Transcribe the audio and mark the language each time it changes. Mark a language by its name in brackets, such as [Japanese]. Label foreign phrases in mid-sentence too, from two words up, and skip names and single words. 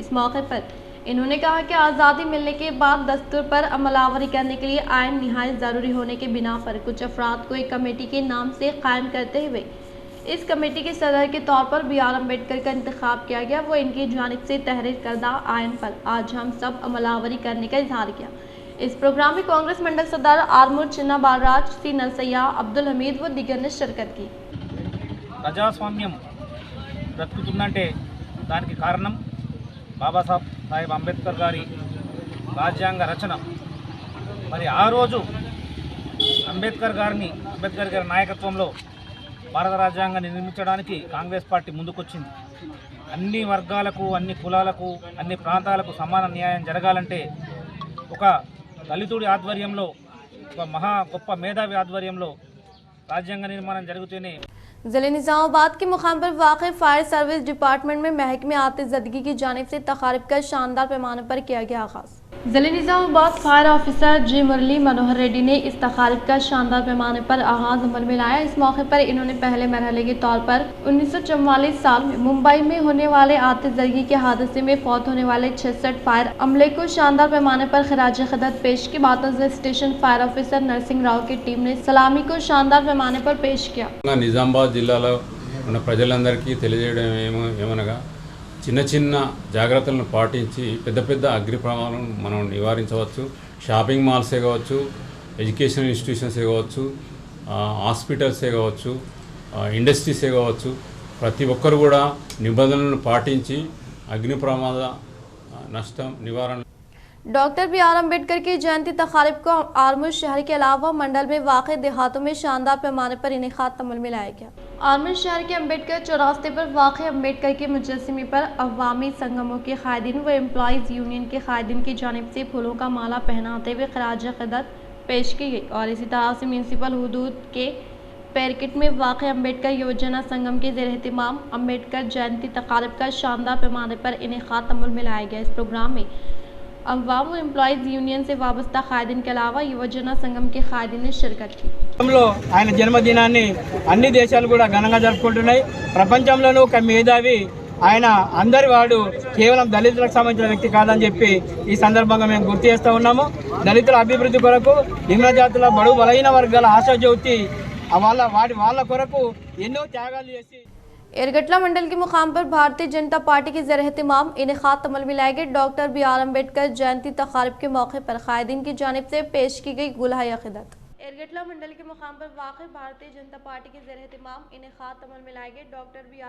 [Urdu] اس موقع پر انہوں نے کہا کہ آزادی ملنے کے بعد دستور پر عمل آوری کرنے کے لیے آئین نہایت ضروری ہونے کی بنا پر کچھ افراد کو ایک کمیٹی کے نام سے قائم کرتے ہوئے اس کمیٹی کے صدر کے طور پر بی.آر. امبیڈکر کا انتخاب کیا گیا۔ وہ ان کی جانب سے تحریر کردہ آئین پر آج ہم سب عمل آوری کرنے کا اظہار کیا. اس پروگرام میں کانگریس منڈل صدر آرمور چننا بالراج، سی نرسیا، عبدالحمید و دیگر نے شرکت کی. [Telugu] ప్రజాస్వామ్యం బ్రతుకుతుందంటే దానికి కారణం బాబాసాహెబ్ అంబేద్కర్ గారి రాజ్యాంగ రచన. మరి ఆ రోజు అంబేద్కర్ గారి నాయకత్వంలో భారత రాజ్యాంగాన్ని నిర్మించడానికి కాంగ్రెస్ పార్టీ ముందుకొచ్చింది. అన్ని వర్గాలకు, అన్ని కులాలకు, అన్ని ప్రాంతాలకు సమాన న్యాయం జరగాలంటే ఒక దళితుడి ఆధ్వర్యంలో, ఒక మహా గొప్ప మేధావి ఆధ్వర్యంలో రాజ్యాంగ నిర్మాణం జరుగుతూనే [Urdu] ضلع نظام آباد کے مقام پر واقع [English] fire service department [Urdu] میں محکمہ آتش زدگی کی جانب سے تقریب کا شاندار پیمانے پر کیا گیا آغاز. ضلع نظام آباد [English] fire officer [Urdu] جی مرلی منوہر ریڈی نے اس تقریب کا شاندار پیمانے پر آغاز عمل میں لایا. اس موقع پر انہوں نے پہلے مرحلے کے طور پر 1944 سال میں ممبئی میں ہونے والے آتش زدگی کے حادثے میں فوت ہونے والے 66 فائر عملے کو شاندار پیمانے پر خراج قدر پیش کی. बातज़ [English] station fire officer [Urdu] نرسنگھ راؤ کی ٹیم نے سلامی کو شاندار پیمانے پر پیش کیا. [Telugu] నిజామాబాద్ జిల్లాలో ఉన్న ప్రజలందరికీ తెలియజేయడం ఏమనగా చిన్న చిన్న జాగ్రత్తలను పాటించి పెద్ద పెద్ద అగ్ని ప్రమాదాలను మనం నివారించవచ్చు. [English] shopping malls [Telugu] కావచ్చు, [English] education institutions [Telugu] కావచ్చు, హాస్పిటల్సే కావచ్చు, ఇండస్ట్రీసే కావచ్చు, ప్రతి ఒక్కరు కూడా నిబంధనలను పాటించి అగ్ని ప్రమాద నష్టం నివారణ। [Urdu] डॉक्टर बी.आर. امبیڈکر کی جینتی تقریب کو آرمور شہر کے علاوہ منڈل میں واقع دیہاتوں میں شاندار پیمانے پر انعقاد عمل میں لایا گیا. آرمور شہر کے امبیڈکر چوراستے پر واقع امبیڈکر کے مجسمے پر عوامی سنگموں کے قائدین و [English] employees union [Urdu] کے قائدین کی جانب سے پھولوں کا مالا پہناتے ہوئے خراج قدر پیش کی گئی اور اسی طرح سے میونسپل حدود کے پیرکٹ میں واقع امبیڈکر یوجنا سنگم کے زیر اہتمام امبیڈکر جینتی تقریب کا شاندار پیمانے پر انعقاد عمل میں لایا گیا. اس پروگرام میں عوام اور [English] employees union [Urdu] سے وابستہ قائدین کے علاوہ [Telugu] యువజన సంఘం [Urdu] کے قائدین نے شرکت کی. [Telugu] ఆయన జన్మదినాన్ని అన్ని దేశాలు కూడా ఘనంగా జరుపుకుంటున్నాయి. ప్రపంచంలోనూ ఒక మేధావి ఆయన అందరి వాడు, కేవలం దళితులకు సంబంధించిన వ్యక్తి కాదని చెప్పి ఈ సందర్భంగా మేము గుర్తు చేస్తూ ఉన్నాము. దళితుల అభివృద్ధి కొరకు, నిమ్న జాతుల బడుగు బలహీన వర్గాల ఆశాజ్యోతి వాళ్ళ కొరకు ఎన్నో త్యాగాలు చేసి [Urdu] ایرگٹلہ منڈل کے مقام پر بھارتیہ جنتا پارٹی کے زیر اہتمام انعقاد عمل میں لائے گئے ڈاکٹر B.R. امبیڈکر جینتی تقاریب کے موقع پر قائدین کی جانب سے پیش کی گئی گلہائے عقیدت. ایرگٹلہ منڈل کے مقام پر واقع بھارتیہ جنتا پارٹی کے زیر اہتمام انعقاد عمل میں لائے گئے ڈاکٹر B.R.